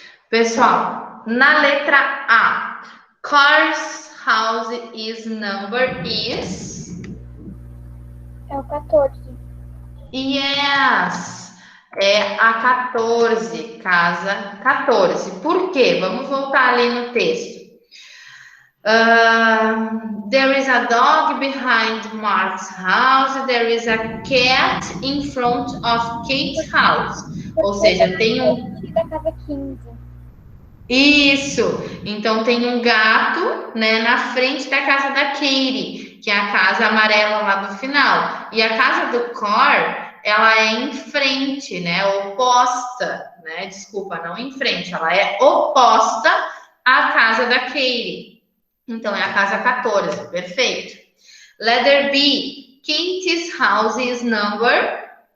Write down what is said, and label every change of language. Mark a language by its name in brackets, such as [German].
[Portuguese] Pessoal, na letra A, [English] Car's house is number is... [Portuguese] É o 14. Yes! É a 14, casa 14. Por quê? Vamos voltar ali no texto. [English] There is a dog behind Mark's house. There is a cat in front of Kate's house. [Portuguese] Ou seja, tem um... Da casa 15. Isso! Então tem um gato, né, na frente da casa da Katie, que é a casa amarela lá do final. E a casa do Car, ela é em frente, né, oposta, né? Desculpa, não em frente, ela é oposta à casa da Katie. Então é a casa 14, perfeito. [English] Letter B, Katie's house is number